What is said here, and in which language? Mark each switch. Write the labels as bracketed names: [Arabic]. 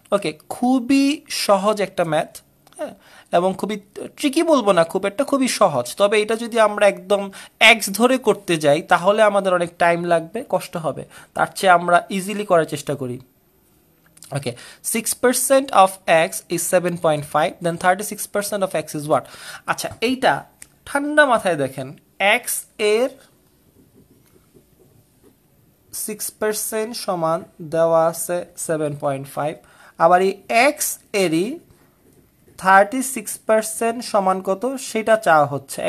[Bangla] ওকে, খুবই সহজ একটা ম্যাথ, হ্যাঁ, এবং খুবই ট্রিকি বলবো না, খুবই সহজ। তবে এটা যদি আমরা একদম x ধরে করতে যাই তাহলে আমাদের অনেক টাইম লাগবে, কষ্ট হবে। তার চেয়ে আমরা ইজিলি করার চেষ্টা করি। [English] Okay, 6% of x is 7.5, then 36% of x is what? [Bangla] আচ্ছা, এইটা ঠান্ডা মাথায় দেখেন, x এর 6% সমান দেওয়া আছে 7.5, আবার এই x এরই 36% সমান কত সেটা চাওয়া হচ্ছে।